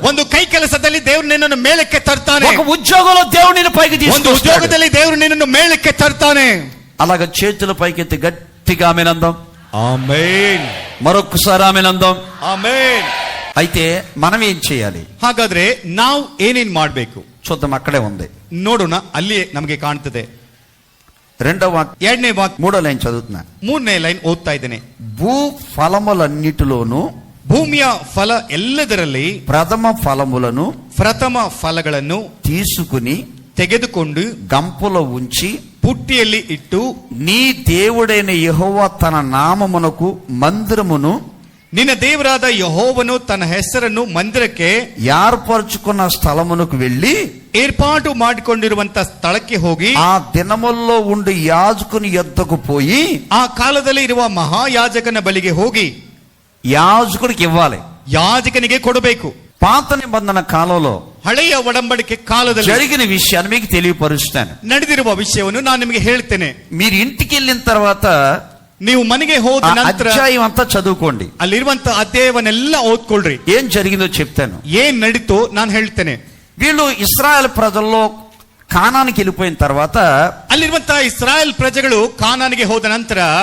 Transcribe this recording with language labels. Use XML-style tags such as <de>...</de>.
<kn>ಒಂದು ಕೈ ಕೆಲಸದಲ್ಲಿ ದೇವರು ನಿನ್ನನ್ನು ಮೇಲಕ್ಕೆ ತರ್ತಾನೆ.</kn> <te>ఒక ఉద్యోగంలో దేవుడు నిన్ను పైకి</te> <kn>ಒಂದು</kn> <te>తీసుకొస్తాడు.</te> <kn>ಉದ್ಯೋಗದಲ್ಲಿ ದೇವರು ನಿನ್ನನ್ನು ಮೇಲಕ್ಕೆ ತರ್ತಾನೆ.</kn> <te>అలాగ చేతుల పైకెత్తి గట్టిగా ఆమేనందాం.</te> <kn>ಆಮೆನ್.</kn> <te>మరొకసారి ఆమేనందాం.</te> <kn>ಆಮೆನ್.</kn> <te>అయితే మనం ఏం చేయాలి?</te> <kn>ಹಾಗಾದ್ರೆ ನಾವು ಏನೇನ್ ಮಾಡ್ಬೇಕು</kn> <te>చూద్దాం, అక్కడే ఉంది.</te> <kn>ನೋಡೋಣ. ಅಲ್ಲಿ ನಮಗೆ ಕಾಣ್ತದೆ.</kn> <te>రెండవ వాక్యం,</te> <kn>ಎರಡನೇ ವಾಕ್ಯ,</kn> <te>మూడో లైన్ చదువుతున్నా.</te> <kn>ಮೂರನೇ ಲೈನ್ ಓದ್ತಾ ಇದ್ದೇನೆ.</kn> <te>భూ ఫలములన్నిటిలోను</te> <kn>ಭೂಮಿಯ ಫಲ ಎಲ್ಲದರಲ್ಲಿ</kn> <te>ప్రథమ ఫలములను</te> <kn>ಪ್ರಥಮ ಫಲಗಳನ್ನು</kn> <te>తీసుకుని</te> <kn>ತೆಗೆದುಕೊಂಡು</kn> <te>గంపలో ఉంచి</te> <kn>ಪುಟ್ಟಿಯಲ್ಲಿ ಇಟ್ಟು</kn> <te>నీ దేవుడైన యెహోవా తన నామమునకు మందిరమును,</te> <kn>ನಿನ್ನ ದೇವರಾದ ಯೆಹೋವನು ತನ್ನ ಹೆಸರನ್ನು ಮಂದಿರಕ್ಕೆ</kn> <te>ఏర్పరచుకున్న స్థలమునకు వెళ్ళి</te> <kn>ಏರ್ಪಾಟು ಮಾಡಿಕೊಂಡಿರುವಂತ ಸ್ಥಳಕ್ಕೆ ಹೋಗಿ</kn> <te>ఆ దినముల్లో ఉండి యాజకుని యొద్దకు పోయి</te> <kn>ಆ ಕಾಲದಲ್ಲಿ ಇರುವ ಮಹಾಯಾಜಕನ ಬಳಿಗೆ ಹೋಗಿ</kn> <te>యాజకుడికి ఇవ్వాలి.</te> <kn>ಯಾಜಕನಿಗೆ ಕೊಡಬೇಕು.</kn> <te>పాత నిబంధన కాలంలో</te> <kn>ಹಳೆಯ ಒಡಂಬಡಿಕೆ ಕಾಲದಲ್ಲಿ</kn> <te>జరిగిన విషయాన్ని మీకు తెలియపరుస్తాను.</te> <kn>ನಡೆದಿರುವ ವಿಷಯವನ್ನು ನಾನು ನಿಮಗೆ ಹೇಳ್ತೇನೆ.</kn> <te>మీరు ఇంటికి వెళ్ళిన తర్వాత</te> <kn>ನೀವು ಮನೆಗೆ ಹೋದ</kn> <te>ఆ</te> <kn>ನಂತರ</kn> <te>అధ్యాయం అంతా చదువుకోండి.</te> <kn>ಅಲ್ಲಿರುವಂತ ಅಧ್ಯಾಯವನ್ನೆಲ್ಲ ಓದ್ಕೊಳ್ರಿ.</kn> <te>ఏం జరిగిందో చెప్తాను.</te> <kn>ಏನ್ ನಡೀತೋ ನಾನು ಹೇಳ್ತೇನೆ.</kn> <te>వీళ్ళు ఇశ్రాయేల్ ప్రజల్లో కానానికి వెళ్ళిపోయిన తర్వాత</te> <kn>ಅಲ್ಲಿರುವಂತಹ ಇಸ್ರಾಯೇಲ್ ಪ್ರಜೆಗಳು ಕಾನಾನಿಗೆ ಹೋದ ನಂತರ</kn>